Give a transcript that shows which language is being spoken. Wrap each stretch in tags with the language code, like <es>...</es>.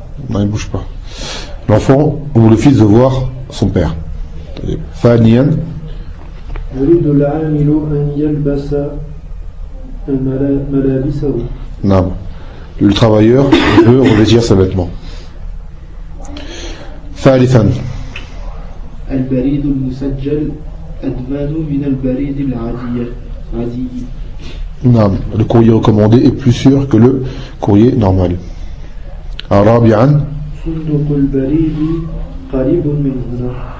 <ar>ما يبوش با</ar> <fr>l'enfant ou le fils de voir son père.</fr> <ar>ثانيا يريد العامل ان يلبس ملابسه. نعم.</ar> <fr>Le travailleur veut revêtir ses vêtements.</fr> <ar>ثالثا البريد المسجل أدمان من البريد العادي. نعم.</ar> <fr>Le courrier recommandé est plus sûr que le courrier normal.</fr> <ar>رابعا صندوق البريد قريب من هنا.</ar>